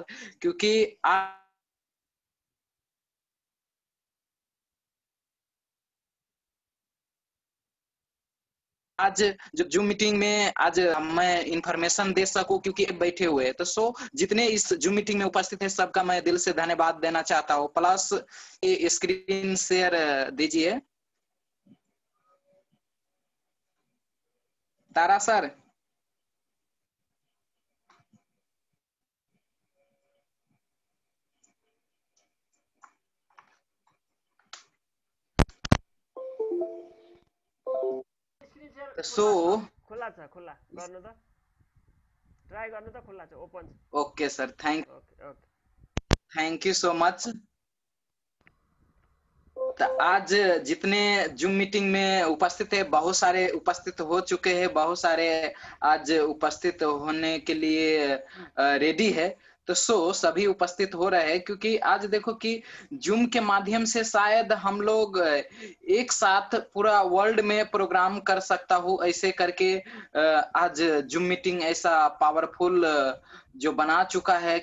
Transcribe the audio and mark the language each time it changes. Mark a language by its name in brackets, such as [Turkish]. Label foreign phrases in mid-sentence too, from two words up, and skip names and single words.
[Hindi] क्योंकि आज जो जूम मीटिंग में आज मैं इंफॉर्मेशन दे सकूं, क्योंकि बैठे हुए हैं, तो सो जितने इस जूम मीटिंग में उपस्थित है सबका मैं दिल से धन्यवाद देना चाहता हूं। प्लस ये [English] screen share [Hindi] दीजिए तारा सर। सो [Nepali] खुल्ला छ खुल्ला गर्नु त ट्राई गर्नु त खुल्ला छ ओपन छ। [English] okay sir, okay okay thank you so much. [Hindi] तो आज जितने जूम मीटिंग में उपस्थित है, बहुत सारे उपस्थित हो चुके हैं, बहुत सारे आज उपस्थित होने के लिए रेडी है, तो सो सभी उपस्थित हो रहे हैं। क्योंकि आज देखो कि जूम के माध्यम से शायद हम लोग एक साथ पूरा वर्ल्ड में प्रोग्राम कर सकता हूँ, ऐसे करके आज जूम मीटिंग ऐसा पावरफुल जो बना चुका है।